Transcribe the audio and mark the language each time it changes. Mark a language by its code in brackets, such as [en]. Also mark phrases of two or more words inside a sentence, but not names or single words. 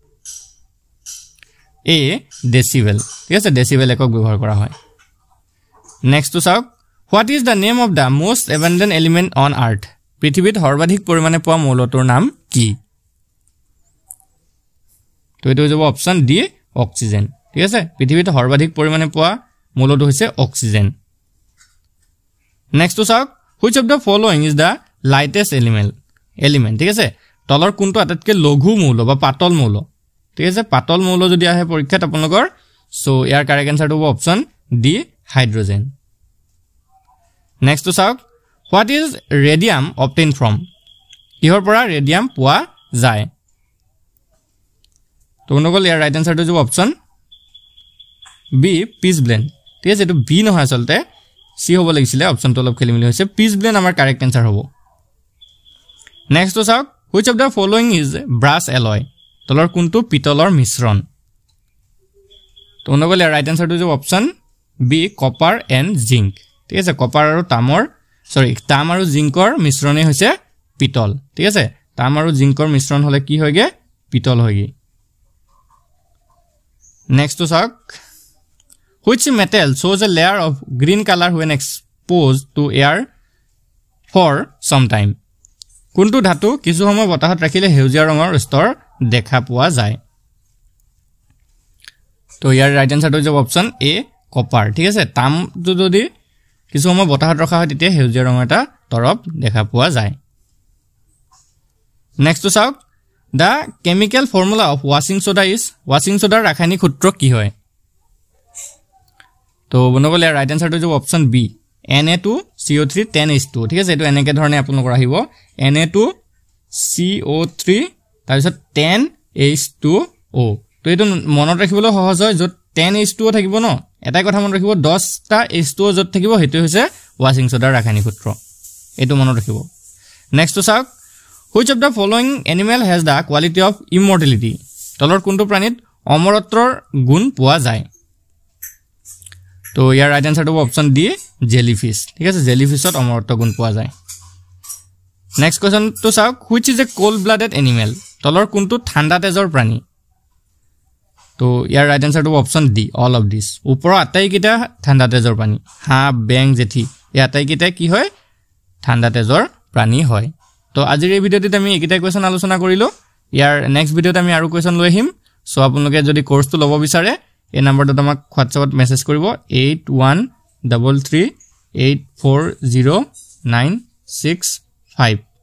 [as] এ ডেসিবেল ঠিক আছে ডেসিবেল একক ব্যৱহাৰ কৰা হয় নেক্সট তো চাওক [en] what is the name of the most abundant element on Earth [as] পৃথিৱীত সৰ্বাধিক পৰিমাণে পোৱা মৌলটোৰ নাম কি তো এটো হ'ব [en] option D [as] অক্সিজেন ঠিক আছে পৃথিৱীত সৰ্বাধিক পৰিমাণে পোৱা মৌলটো হৈছে অক্সিজেন নেক্সট তো চাওক [en] which of the following is the lightest element [as] ঠিক আছে তলৰ কোনটো আটাইতকৈ লঘু মৌল বা পাতল মৌল ঠিক আছে পাতল মৌল যদি আহে পৰীক্ষাত আপোনালোকৰ সো ইয়াৰ [en] correct answer [as] হ'ব [en] option D [as] হাইড্ৰোজেন নেক্সট তো চাওক [en] what is radium obtain from [as] কিহৰ পৰা ৰেডিয়াম পোৱা যায় তো নগল ইয়াৰ [en] right answer [as] হ'ব [en] option B pitchblende [as] ঠিক আছে এটো বি নহয় আসলতে সি হ'ব লাগিছিলে অপচনটো অলপ খেলিমেলি হৈছে পিচ ব্লেন্ড আমাৰ [en] correct answer [as] হ'ব নেক্সট তো চাওক [en] which of the following is brass alloy [as] তলৰ কোনটো পিতলৰ মিশ্ৰণ তো নগল ইয়াৰ [en] right answer [as] হ'ব অপচন [en] B copper and zinc [as] ঠিক আছে কপাৰ আৰু তাম আৰু জিংকৰ মিশ্ৰণে হৈছে পিতল ঠিক আছে তাম আৰু জিংকৰ মিশ্ৰণ হলে কি হয়গে পিতল হয়গে নেক্সট তো চাওক [en] which metal shows a layer of green color when exposed to air for some time [as] কোনটো ধাতু কিছু সময় বতাহত ৰাখিলে হেউজিয়া ৰঙৰ স্তৰ দেখা পোৱা যায় তো ইয়াৰ [en] right answer [as] হ'ব [en] option A copper [as] ঠিক আছে তামটো যদি কিছু সময় বতাহত ৰখা হয় তেতিয়া হেউজিয়া ৰঙৰ এটা তৰপ দেখা পোৱা যায় নেক্সট চাওক [en] the chemical formula of washing soda is washing soda [as] ৰাসায়নিক সূত্ৰ কি হয় তো বনগলে [en] right answer [as] হ'ব [en] option B Na2CO3 10H2 [as] ঠিক আছে এটো এনেকে ধৰণে আপোনালোকৰ আহিব Na2CO3 তাৰ পিছত 10H2O তো এটো মনত ৰাখিবলৈ সহজ হয় যত 10H2O থাকিব ন এটাই কথা মনত ৰাখিব 10টা H2O যত থাকিব হেতু হৈছে [en] washing soda [as] ৰাসায়নিক সূত্ৰ এটো মনত ৰাখিব নেক্সট চাওক [en] which of the following animal has the quality of immortality [as] তলৰ কোনটো প্ৰাণীত অমৰত্বৰ গুণ পোৱা যায় তো ইয়াৰ [en] right answer [as] হ'ব [en] option D jellyfish [as] ঠিক আছে জেলিফিশত অমৰত্ব গুণ পোৱা যায় [en] next question [as] তো চাওক [en] which is a cold blooded animal [as] তলৰ কোনটো ঠাণ্ডা তেজৰ প্ৰাণী তো ইয়াৰ [en] right answer [as] হ'ব [en] option D all of this [as] ওপৰৰ আটাইকেইটা ঠাণ্ডা তেজৰ প্ৰাণী হাঁ বেং জেঠি এই আটাইকেইটা কি হয় ঠাণ্ডা তেজৰ প্ৰাণী হয় তো আজিৰ এই ভিডিওটিত আমি এইকেইটা কোৱেশ্চন আলোচনা কৰিলো ইয়াৰ নেক্সট ভিডিওত আমি আৰু কোৱেশ্চন লৈ আহিম সো আপোনালোকে যদি কোৰ্সটো ল'ব বিচাৰে এই নম্বৰটো আমাক WhatsAppত মেছেজ কৰিব 8133840965